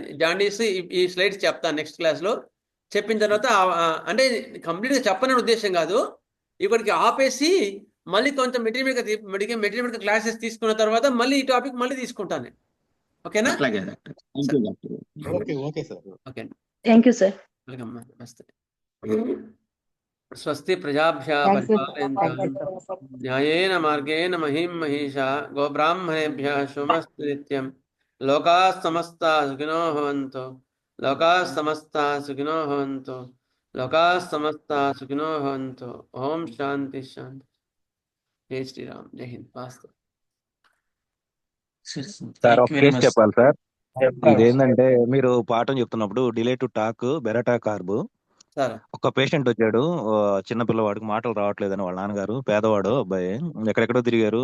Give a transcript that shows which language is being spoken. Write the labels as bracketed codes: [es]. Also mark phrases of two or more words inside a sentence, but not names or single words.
[te] జాండీస్ ఈ స్లైడ్స్ చెప్తాను [en] next class [te] లో. చెప్పిన తర్వాత అంటే కంప్లీట్ గా చెప్పనని ఉద్దేశం కాదు, ఇప్పటికి ఆపేసి మళ్ళీ కొంచెం [en] material classes [te] తీసుకున్న తర్వాత మళ్ళీ ఈ టాపిక్ మళ్ళీ తీసుకుంటాను. ఓకేనా? [en] అట్లాగే doctor. thank you doctor. okay sir. ఓకే thank you sir. వెల్కమ్. నమస్తే. [sa] స్వస్తి ప్రజాభ్యः పరిపాలయంతాం న్యాయేన మార్గేణ మహిం మహిషా గోబ్రాహ్మణేభ్యः శుభమస్తు నిత్యం. లోకాः సమస్తాः సుఖినో భవంతు. లోకాः సమస్తాः సుఖినో భవంతు. లోకాः సమస్తాः సుఖినో భవంతు. ఓం శాంతి శాంతి. [hi] जय श्रीराम। जय हिंद. వాస్తు [te] సార్ ఒక కేసు చెప్పాలి సార్. ఇదేంటంటే మీరు పాఠం చెప్తున్నప్పుడు [en] delay to talk baryta carb [te] ఒక పేషెంట్ వచ్చాడు. చిన్న పిల్లవాడికి మాటలు రావట్లేదని వాళ్ళ నాన్నగారు, పేదవాడు అబ్బాయి, ఎక్కడెక్కడో తిరిగారు.